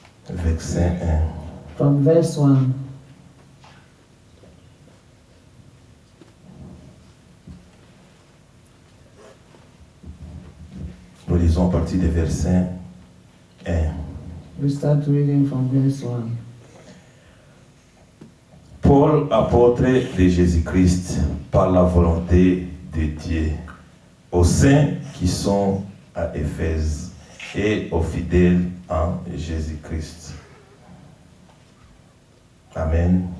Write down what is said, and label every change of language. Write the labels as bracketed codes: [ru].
[fr] verset 1. [en] from verse 1. [fr] Nous lisons à partir du verset 1. [en] We start reading from verse 1. [fr] Paul, apôtre de Jésus-Christ, par la volonté de Dieu, aux saints qui sont à Éphèse et aux fidèles en Jésus-Christ. Amen.